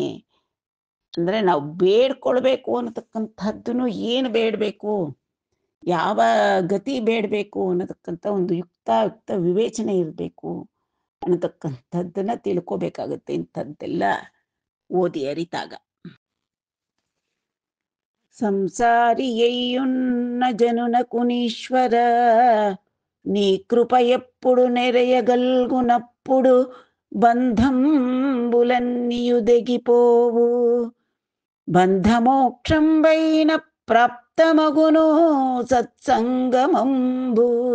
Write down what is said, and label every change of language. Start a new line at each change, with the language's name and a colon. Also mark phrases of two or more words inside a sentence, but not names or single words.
Kannada: ಅಂದ್ರೆ ನಾವು ಬೇಡ್ಕೊಳ್ಬೇಕು ಅನ್ನತಕ್ಕಂಥದ್ದನ್ನು ಏನು ಬೇಡಬೇಕು, ಯಾವ ಗತಿ ಬೇಡಬೇಕು ಅನ್ನತಕ್ಕಂಥ ಒಂದು ಯುಕ್ತ ವಿವೇಚನೆ ಇರಬೇಕು ಅನ್ನತಕ್ಕಂಥದ್ದನ್ನ ತಿಳ್ಕೋಬೇಕಾಗುತ್ತೆ ಇಂಥದ್ದೆಲ್ಲ ಓದಿ ಅರಿತಾಗ.
Telugu: సంసారియయ్యున్న జనునకునీశ్వర నీ కృప ఎప్పుడు నెరయగల్గునప్పుడు బంధంబులన్నీయుదెగిపోవు బంధమోక్షంబైన ప్రాప్తమగును సత్సంగమంబు